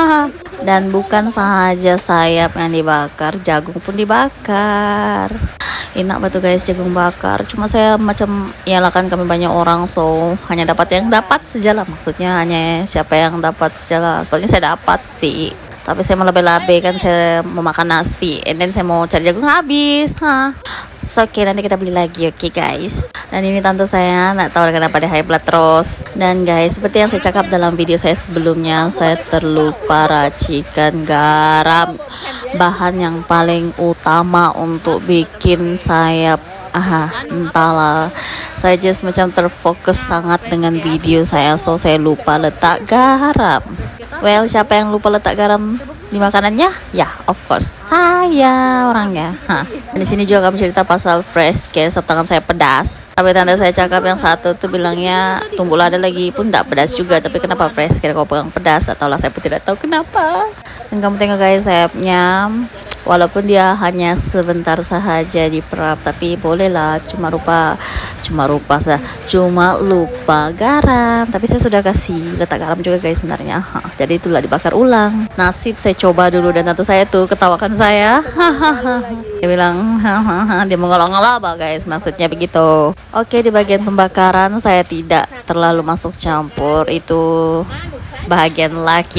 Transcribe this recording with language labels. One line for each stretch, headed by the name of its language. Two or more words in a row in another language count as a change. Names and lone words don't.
Malay: Dan bukan saja sayap yang dibakar, jagung pun dibakar. Enak betul guys jagung bakar, cuma saya macam iyalah kan kami banyak orang, so hanya dapat yang dapat sajalah, maksudnya hanya siapa yang dapat sajalah. Sepertinya saya dapat sih, tapi saya mau labe-labe kan, saya mau makan nasi
English: and then
Malay: saya mau cari jagung habis. So oke, nanti kita beli lagi, oke guys. Dan ini tante saya nggak tahu kenapa dia
English: high blood
Malay: terus. Dan guys, seperti yang saya cakap dalam video saya sebelumnya, saya terlupa racikan garam, bahan yang paling utama untuk bikin sayap. Entahlah, saya just macam terfokus sangat dengan video saya, so saya lupa letak garam. Well, siapa yang lupa letak garam di makanannya? Ya,
English: of course
Malay: saya orangnya. Di sini juga kami cerita pasal fresh care, sebab tangan saya pedas. Tapi tante saya cakap yang satu tuh bilangnya tumbuk lada lagi pun tak pedas juga. Tapi kenapa fresh care kau pegang pedas? Atau lah saya pun tidak tahu kenapa. Dan kamu tengok guys sayapnya. walaupun dia hanya sebentar sahaja di perap, tapi bolehlah, cuma lupa garam. Tapi saya sudah kasih letak garam juga guys sebenarnya. Jadi itulah dibakar ulang. Nasib saya coba dulu dan tante saya tuh ketawakan saya. Dia bilang dia mengolok-olok guys, maksudnya begitu. Oke, di bagian pembakaran saya tidak terlalu masuk campur, itu bahagian laki.